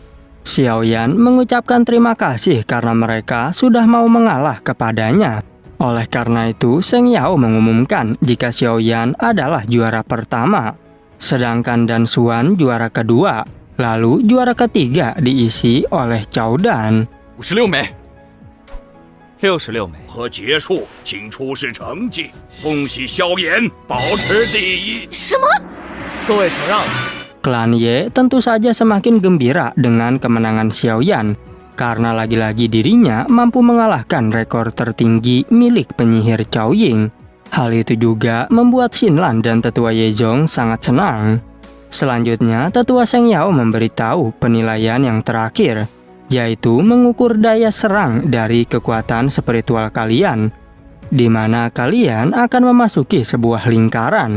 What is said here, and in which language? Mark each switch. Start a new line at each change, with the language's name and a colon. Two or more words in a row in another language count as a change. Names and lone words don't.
Indonesian: Xiaoyan mengucapkan terima kasih karena mereka sudah mau mengalah kepadanya. Oleh karena itu, Seng Yao mengumumkan jika Xiaoyan adalah juara pertama, sedangkan Dan Xuan juara kedua, lalu juara ketiga diisi oleh Cao Dan.
Chinese: 56 枚，66枚。和结束，请出示成绩。恭喜萧炎保持第一。什么？各位承让了。
Indonesian: Klan Ye tentu saja semakin gembira dengan kemenangan Xiaoyan, karena lagi-lagi dirinya mampu mengalahkan rekor tertinggi milik penyihir Cao Ying. Hal itu juga membuat Xinlan dan Tetua Yezong sangat senang. Selanjutnya, Tetua Seng Yao memberitahu penilaian yang terakhir, yaitu mengukur daya serang dari kekuatan spiritual kalian, di mana kalian akan memasuki sebuah lingkaran.